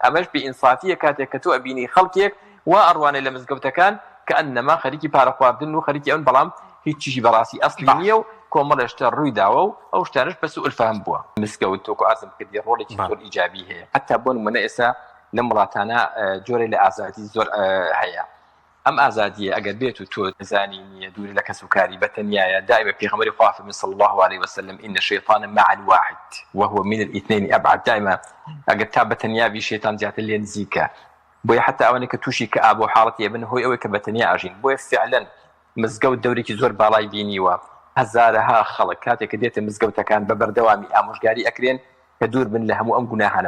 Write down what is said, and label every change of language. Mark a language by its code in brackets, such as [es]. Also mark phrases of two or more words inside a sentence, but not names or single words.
[ckb] ئەمەش بئینسافیە کاتێک کە تۆ ئەبینی خەڵکێک وا ئەڕوانێ لە مزگەوتەکان کە ئەنەما خەریکی پارە خواردن و خەریکی ئەون، بەڵام هیچ چیزی بەڕاستی ئەسلی نییە و کۆمەڵ شتە ڕووی داوە و ئەو شتانش بە [ar] سوء الفهم [ckb] بووە. مزگەوت تۆکو ئازم کردی ڕۆڵێکی زۆر ئیجابی هەیە، حتا بۆ نمونە ئێستا لەم وڵاتانە جۆرێ لە ئازادی زۆر هەیە. ئەم ئازادیە ئەگەر بێت و تۆ دەزانی دووری لە کەس و کاری بەتەنیایە، دائما پێغەمبەری خوا فەرمووی [ar] صلی الله عليه وسلم إن الشيطان مع الواحد وهو من الاثنين أبعد. [ckb] دائما ئەگەر تا بەتەنیا بی شێتان زیاتر لێ نزیکە. بۆیە حتا ئەوانەی کە تووشی کە ئاب و حاڵەتی ئەبن هۆی ئەوەی کە بەتەنیا ئاژین. بۆیە فعلا مزگەوت دەورێکی زۆر باڵای بینیوە، هەزارەها خەڵک کاتێک کە دێتە مزگەوتەکان بە بەردەوامی ئامۆژگاری ئەکرێن کە دوور بن لە هەموو ئەم گوناهانە.